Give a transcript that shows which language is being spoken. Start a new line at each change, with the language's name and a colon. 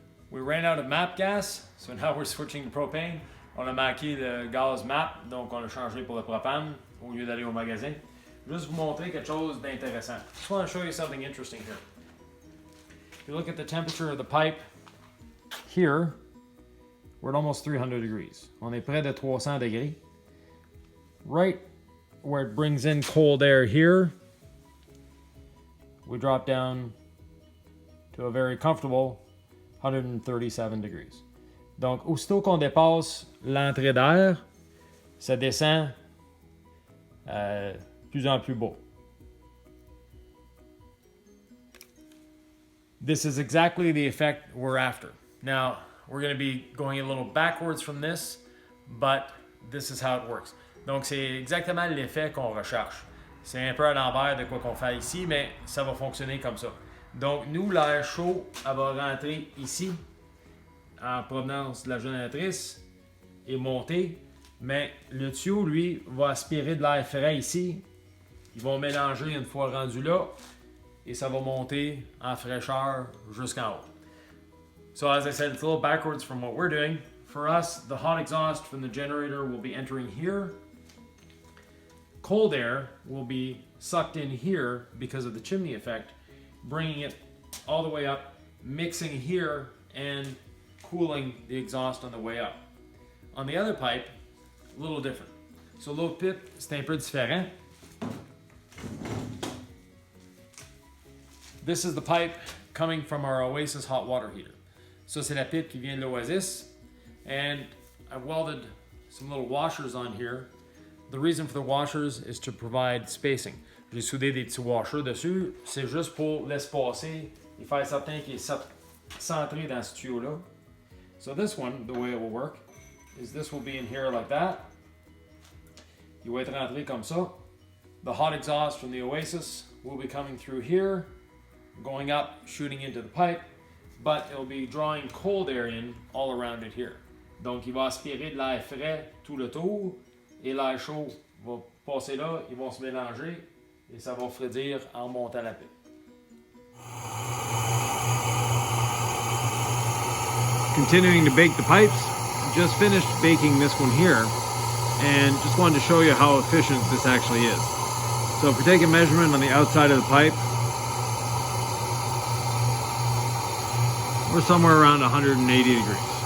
English: ran out of MAP gas, so now we're switching to propane.
French: On a manqué le gaz MAP, donc on a changé pour le propane au lieu d'aller au magasin. Juste vous montrer quelque chose d'intéressant.
English: Just want to show you something interesting here. If you look at the temperature of the pipe here, we're at almost 300 degrees.
French: On est près de 300 degrés.
English: Right where it brings in cold air here, we drop down to a very comfortable 137 degrees.
French: Donc, aussitôt qu'on dépasse l'entrée d'air, ça descend plus en plus bas.
English: This is exactly the effect we're after. Now, we're going to be going a little backwards from this, but this is how it works.
French: Donc, c'est exactement l'effet qu'on recherche. C'est un peu à l'envers de quoi qu'on fait ici, mais ça va fonctionner comme ça. Donc, nous, l'air chaud, elle va rentrer ici, en provenance de la génératrice, et monter. Mais le tuyau, lui, va aspirer de l'air frais ici. Ils vont mélanger une fois rendu là, et ça va monter en fraîcheur jusqu'en haut.
English: So, as I said, it's a little backwards from what we're doing. For us, the hot exhaust from the generator will be entering here. Cold air will be sucked in here because of the chimney effect, bringing it all the way up, mixing here, and cooling the exhaust on the way up. On the other pipe, a little different.
French: So l'autre pipe, c'est un peu différent.
English: This is the pipe coming from our Oasis hot water heater. So
French: c'est la pipe qui vient de l'Oasis,
English: and I welded some little washers on here. The reason for the washers is to provide spacing.
French: J'ai soudé des petits washers dessus. C'est juste pour l'espacer et faire certain qu'il est centré dans ce tuyau-là.
English: So this one, the way it will work, is this will be in here like that.
French: Il va être rentré comme ça.
English: The hot exhaust from the Oasis will be coming through here, going up, shooting into the pipe, but it will be drawing cold air in all around it here.
French: Donc il va aspirer de l'air frais tout le tour. Et l'air chaud va passer là, ils vont se mélanger et ça va refroidir en montant la pipe.
English: Continuing to bake the pipes, just finished baking this one here and just wanted to show you how efficient this actually is. So if we take a measurement on the outside of the pipe, we're somewhere around 180 degrees.